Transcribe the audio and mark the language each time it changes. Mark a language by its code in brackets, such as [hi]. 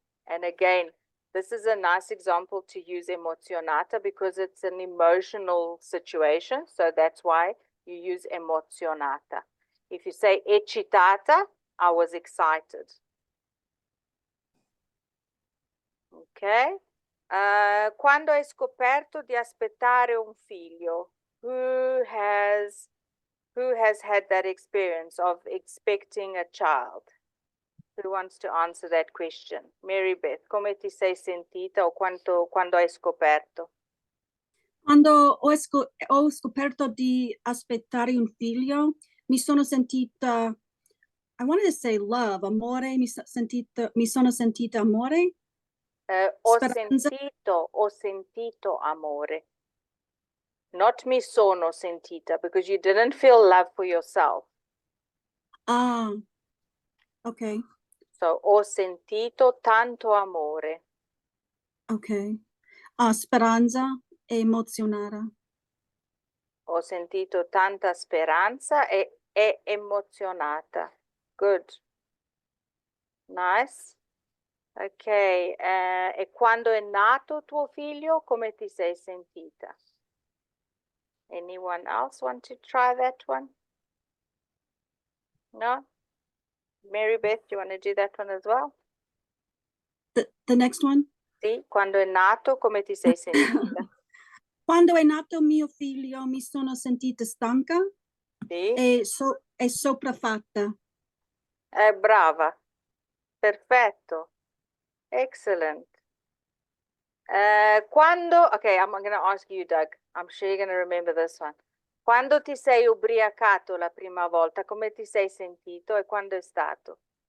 [en] And again, this is a nice example to use emozionata because it's an emotional situation. So that's why you use emozionata. If you say eccitata, I was excited. Ok? [it] Quando hai scoperto di aspettare un figlio? [en] Who has had that experience of expecting a child? Who wants to answer that question? [it] Mary Beth, come ti sei sentita o quando hai scoperto? Quando ho scoperto di aspettare un figlio, mi sono sentita, [en] I wanted to say love, [it] amore, mi sono sentita amore. Speranza. Ho sentito amore. [en] Not [it] mi sono sentita, [en] because you didn't feel love for yourself. Ah, okay, [it] So, ho sentito tanto amore. okay. Speranza e emozionata. Ho sentito tanta speranza e emozionata. [en] Good. Nice. [it] Ok, e quando è nato tuo figlio, come ti sei sentita? [en] Anyone else want to try that one? No? Mary Beth, you want to do that one as well? The next one? [it] Sì, quando è nato, come ti sei sentita? Quando è nato mio figlio, mi sono sentita stanca Sì? e sopraffatta. Brava. Perfetto. Excellent. [en] Okay, I'm going to ask you, Doug. I'm sure you're going to remember this one. [it] Quando ti sei ubriacato la prima volta, come ti sei sentito e quando è stato?